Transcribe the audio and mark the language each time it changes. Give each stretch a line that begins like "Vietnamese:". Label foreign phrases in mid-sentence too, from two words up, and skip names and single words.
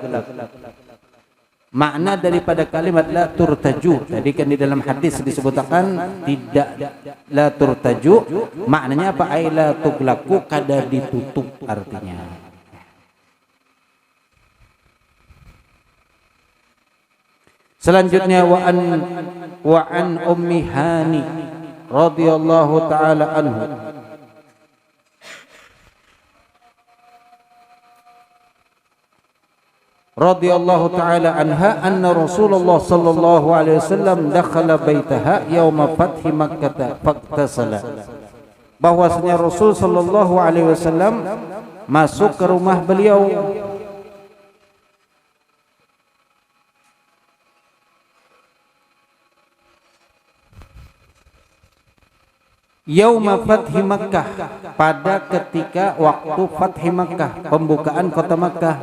Indonesian: Makna daripada kalimat
Arabic: لا ترتج,
Indonesian: tadi kan di dalam hadis disebutkan tidak
Arabic: لا ترتج,
Indonesian: maknanya apa?
Arabic: أي لا تغلق,
Banjar: kada ditutup artinya.
Arabic: Selanjutnya وعن أم هانئ رضي الله تعالى عنه رضي الله تعالى عنها أن رسول الله صلى الله عليه وسلم دخل بيتها يوم فتح مكة فاغتسل.
Indonesian: Bahwasanya Rasul
Arabic: صلى الله عليه وسلم
Indonesian: masuk ke rumah beliau
Arabic: يوم فتح مكة,
Indonesian: pada ketika waktu
Arabic: فتح مكة,
Indonesian: pembukaan kota Makkah.